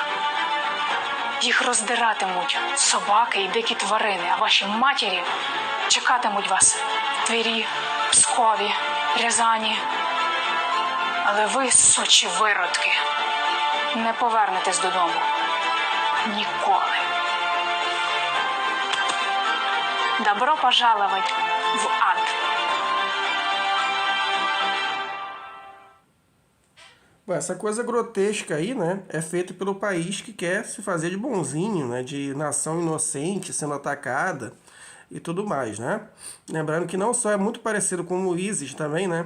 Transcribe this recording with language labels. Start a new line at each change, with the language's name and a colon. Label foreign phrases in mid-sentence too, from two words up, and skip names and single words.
Ukrainian: Їх роздиратимуть собаки і дикі тварини, а ваші матері чекатимуть вас в Твері, Пскові, Рязані. Але ви, сучі виродки, не повернетесь додому. Ніколи.
Russian: Добро пожаловать в ад.
Portuguese: Bom, essa coisa grotesca aí, né, é feita pelo país que quer se fazer de bonzinho, né, de nação inocente sendo atacada e tudo mais, né? Lembrando que não só é muito parecido com o ISIS também, né?